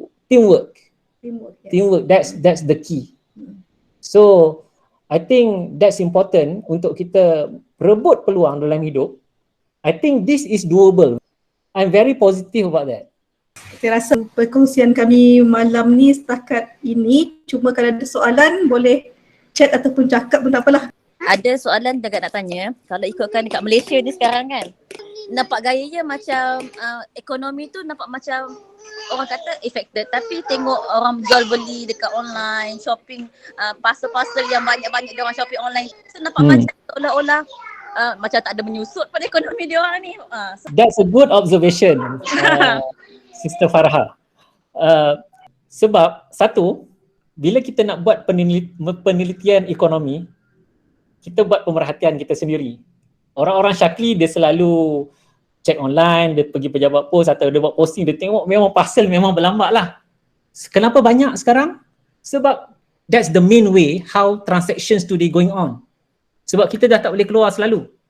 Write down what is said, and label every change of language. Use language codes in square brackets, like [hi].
[en] Teamwork. Teamwork, yes. Teamwork, that's the key. So, I think that's important [ms] untuk kita rebut peluang dalam hidup. [en] I think this is doable. I'm very positive about that. [ms] Saya rasa perkongsian kami malam ni setakat ini. Cuma kalau ada soalan boleh chat ataupun cakap pun tak apalah. Ada soalan juga nak tanya. Kalau ikutkan dekat Malaysia ni sekarang kan, nampak gayanya macam ekonomi tu nampak macam orang kata affected, tapi tengok orang jual beli dekat online, shopping, parcel-parcel yang banyak-banyak dia orang shopping online. So nampak macam seolah-olah macam tak ada menyusut pada ekonomi dia orang ni. [en] That's a good observation, Sister Farha. [ms] Sebab satu, bila kita nak buat penelitian ekonomi, kita buat pemerhatian kita sendiri. Orang-orang Syakli dia selalu check online, dia pergi pejabat pos atau dia buat posting, dia tengok memang parcel memang berlambat lah. Kenapa banyak sekarang? [en] Sebab that's the main way how transactions today going on. [ms] Sebab kita dah tak boleh keluar selalu.